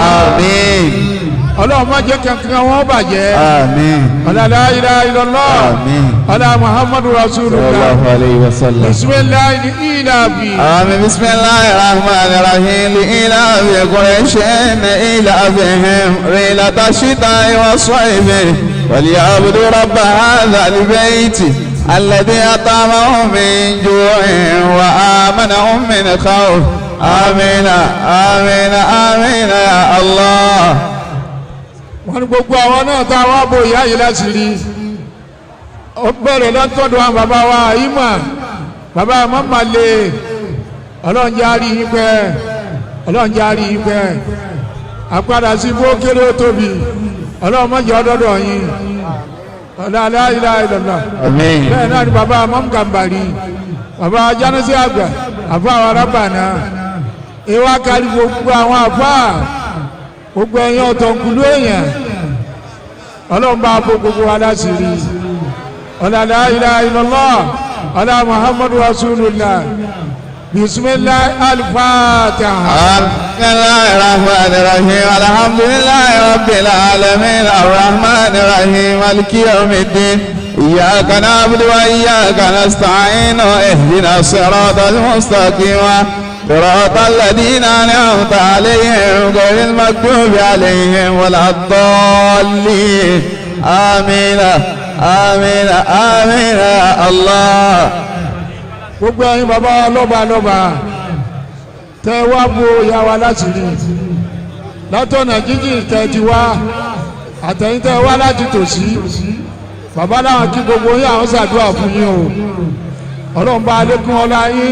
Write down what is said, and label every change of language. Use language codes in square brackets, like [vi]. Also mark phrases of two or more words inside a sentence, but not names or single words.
[yo] àmín. ọlọ́run má jẹ́ kankan wọn bàjẹ́. àmín. [ar] ọlá لا إله إلا الله. [yo] àmín. [ar] ọlá محمد رسول الله. صلى الله عليه وسلم. بسم الله لإيلاف. [yo] àmín. [ar] بسم الله الرحمن الرحيم لإيلاف قريش إيلافهم رحلة الشتاء والصيف فليعبدوا رب هذا البيت الذي أطعمهم من جوع وآمنهم من خوف. آمين آمين آمين يا الله. [yo] wọ́n ní gbogbo àwọn náà tá a wá bo ìyá yìí láti rí ó bẹ̀rẹ̀ lọ́tọ̀dọ̀ àwọn bàbá wa Imam bàbá mọ́màlẹ́ ọlọ́run jẹ́ àrí yín pẹ́ ọlọ́run jẹ́ àrí yín pẹ́ àpadà sí bó kéré ó tóbi ọlọ́run má jẹ́ ọdọ́dọ̀ yín [ar] لا إله إلا الله. [yo] àmín. bẹ́ẹ̀ náà ni bàbá mọ́mgàmbàrí bàbá jánásí àgbà àfa àwọn arábànà ìwà kárí gbogbo àwọn àfa gbogbo ẹ̀yin ọ̀tọ̀nkùlú èèyàn ọlọ́run bá bó gbogbo wa láṣìírí ọ̀là [ar] لا إله إلا الله [yo] ọ̀là [ar] محمد رسول الله بسم الله الفاتحة. بسم الله الرحمن الرحيم الحمد لله رب العالمين الرحمن الرحيم مالك يوم الدين إياك نعبد وإياك نستعين اهدنا الصراط المستقيم صراط الذين أنعمت عليهم غير المغضوب عليهم ولا الضالين آمين آمين آمين يا الله. [yo] gbogbo ẹ̀yin bàbá lọ́ba tẹ́ wá bo ìyá wa láti rí látọ̀nà jíjìn tẹ́ ti wá àtẹ̀yìn tẹ́ wá láti tòsí bàbá láwọn kí gbogbo yín àwọn ṣàdúrà fún yín o ọlọ́run bá lékún ọlá yín.